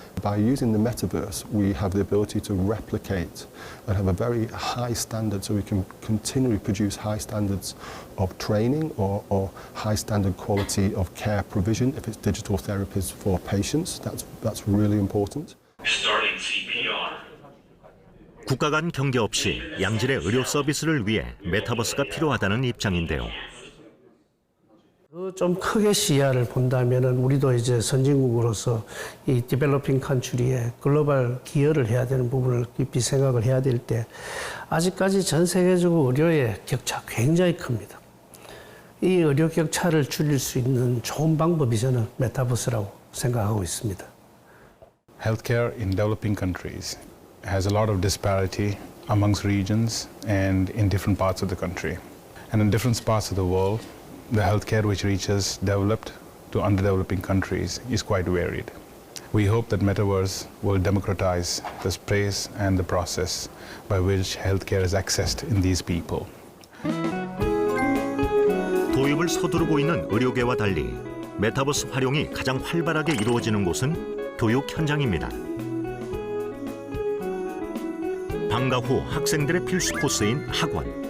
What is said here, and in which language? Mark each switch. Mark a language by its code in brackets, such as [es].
[en] By using the metaverse, we have the ability to replicate and have a very high standard, so we can continually produce high standards of training or high standard quality of care provision. If it's digital therapies for patients, that's really important. [ko] 국가 간 경계 없이 양질의 의료 서비스를 위해 메타버스가 필요하다는 입장인데요. 좀 크게 시야를 본다면은 우리도 이제 선진국으로서 이 디벨로핑 컨트리에 글로벌 기여를 해야 되는 부분을 깊이 생각을 해야 될 때 아직까지 전 세계적으로 의료의 격차 굉장히 큽니다. 이 의료 격차를 줄일 수 있는 좋은 방법이 저는 메타버스라고 생각하고 있습니다. [en] Healthcare in developing countries has a lot of disparity amongst regions and in different parts of the country. And in different parts of the world, the healthcare which reaches developed to underdeveloping countries is quite varied. We hope that Metaverse will democratize the space and the process by which healthcare is accessed in these people. [ko] 도입을 서두르고 있는 의료계와 달리 메타버스 활용이 가장 활발하게 이루어지는 곳은 교육 현장입니다. 방과 후 학생들의 필수 코스인 학원.